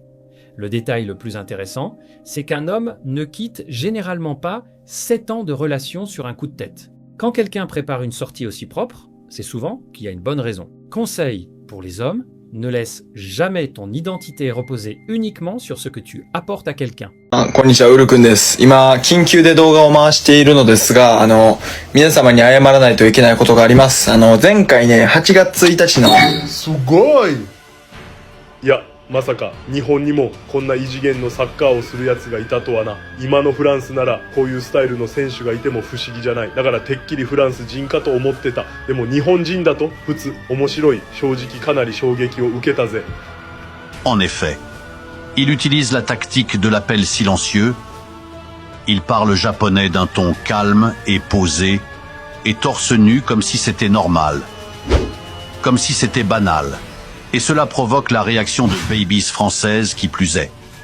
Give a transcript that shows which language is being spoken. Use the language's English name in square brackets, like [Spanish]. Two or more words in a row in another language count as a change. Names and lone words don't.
[French] Le détail le plus intéressant, c'est qu'un homme ne quitte généralement pas 7 ans de relation sur un coup de tête. Quand quelqu'un prépare une sortie aussi propre, c'est souvent qu'il y a une bonne raison. Conseil pour les hommes, ne laisse jamais ton identité reposer uniquement sur ce que tu apportes à quelqu'un. [Japanese] こんにちは、ウルくんです。今、緊急で動画を回しているのですが、皆様に謝らないといけないことがあります。前回ね、8月1日の。すごい！いや、まさか日本にもこんな異次元のサッカーをするやつがいたとはな。今のフランスならこういうスタイルの選手がいても不思議じゃない。だからてっきりフランス人かと思ってた。でも日本人だと普通面白い。正直かなり衝撃を受けたぜ。 [French] En effet, il utilise la tactique de l'appel silencieux. Il parle japonais d'un ton calme et posé, et torse nu comme si c'était normal, comme si c'était banal. Et cela provoque la réaction de babies françaises qui plus est.